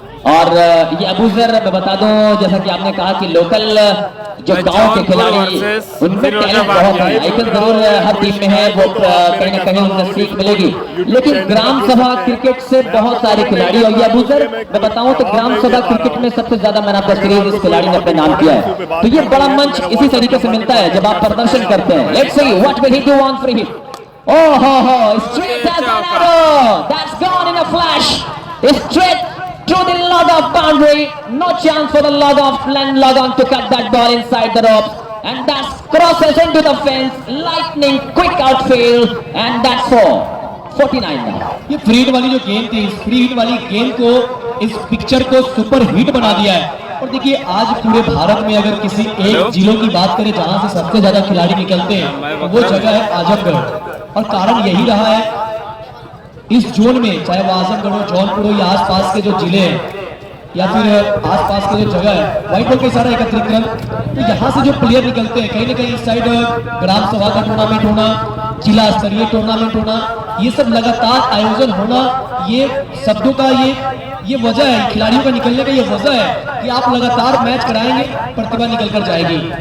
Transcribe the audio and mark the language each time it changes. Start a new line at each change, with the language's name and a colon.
Hindi: और ये अबूजर मैं बता दूं, जैसा कि आपने कहा कि लोकल जो गांव के खिलाड़ी उनमें टैलेंट बहुत है, आइकन जरूर हर टीम में है, वो कहीं ना कहीं उन्हें सीख मिलेगी। लेकिन ग्राम सभा क्रिकेट से बहुत सारे खिलाड़ी और ये अबूजर मैं बताऊं तो ग्राम सभा क्रिकेट में सबसे ज्यादा मैन ऑफ द सीरीज इस खिलाड़ी ने अपने नाम किया है। तो ये बड़ा मंच इसी तरीके से मिलता है जब आप प्रदर्शन करते हैं।
English: Let's see what will he do on free hit. Oh ho, straight as an arrow, that's gone in a flash, straight to the log of boundary, no chance for the log on to cut that ball inside the ropes, and that crosses into the fence, lightning quick outfield, and that's 49 now.
Hindi: ये free hit वाली जो game थी, इस free hit वाली game को, इस picture को super hit बना दिया है। और देखिए आज पूरे भारत में अगर किसी एक जिलों की बात करें जहां से सबसे ज्यादा खिलाड़ी निकलते हैं, वो जगह है आजमगढ़। और कारण यही रहा है इस जोन में, चाहे वो आजमगढ़ हो, जौनपुर हो या आसपास के जो जिले हैं या फिर आसपास के जो जगह है, व्हाइट बॉल के सारा एकत्रीकरण, तो यहाँ से जो प्लेयर निकलते हैं कहीं ना कहीं इस साइड ग्राम सभा का टूर्नामेंट होना, जिला स्तरीय टूर्नामेंट होना, ये सब लगातार आयोजन होना, ये शब्दों का ये वजह है, खिलाड़ियों का निकलने का ये वजह है कि आप लगातार मैच कराएंगे, प्रतिभा निकल कर जाएगी।